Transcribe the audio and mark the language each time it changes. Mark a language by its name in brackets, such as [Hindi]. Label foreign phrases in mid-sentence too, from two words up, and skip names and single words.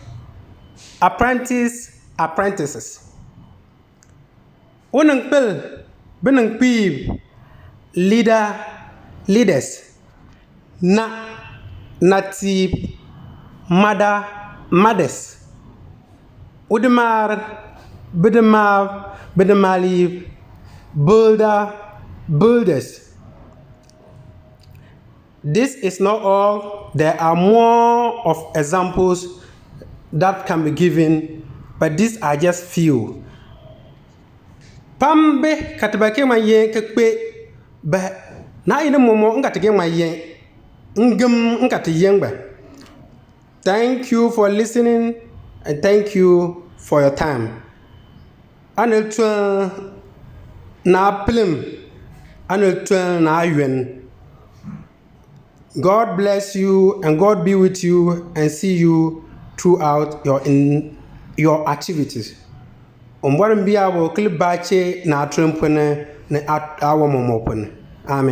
[English] Apprentices. [Konkomba] Uninkpel, Bininkpiib. [English] Leaders. Natiib, mothers. [Konkomba] Udimar, Bitumbeeb. [English] Builders. This is not all. There are more of examples that can be given, but these are just few. [Konkomba] Pambe katibake maye kekpe ba na ina momo ngatige maye ngem ngatiyenba. [English] Thank you for listening and thank you for your time. [Konkomba] Aneltwa na plim aneltwa na aywen. [English] God bless you and God be with you and see you throughout your activities. [Konkomba] Umwarimbiya wo klibache na atrempone na awomomopone. [English] Amen.